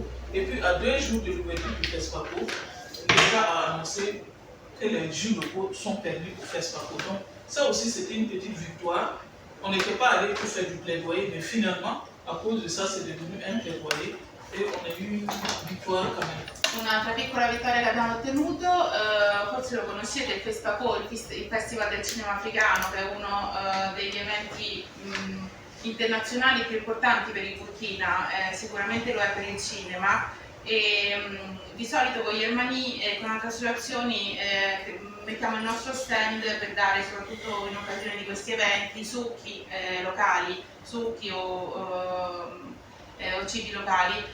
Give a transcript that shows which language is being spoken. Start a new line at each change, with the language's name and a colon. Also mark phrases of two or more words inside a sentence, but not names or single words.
French: Et puis à 2 jours de l'ouverture du FESPACO, l'État a annoncé que les jus locaux sont permis au FESPACO. Donc ça aussi c'était une petite victoire. On n'était pas allé pour faire du plaidoyer, mais finalement, à cause de ça, c'est devenu un plaidoyer et on a eu une victoire quand même.
Italian: Un'altra piccola vittoria che abbiamo ottenuto, forse lo conoscete, il FESPACO, il Festival del Cinema Africano, che è uno degli eventi internazionali più importanti per il Burkina, sicuramente lo è per il cinema. E di solito con gli Hermani e con altre associazioni mettiamo il nostro stand per dare, soprattutto in occasione di questi eventi, succhi locali, succhi o cibi locali.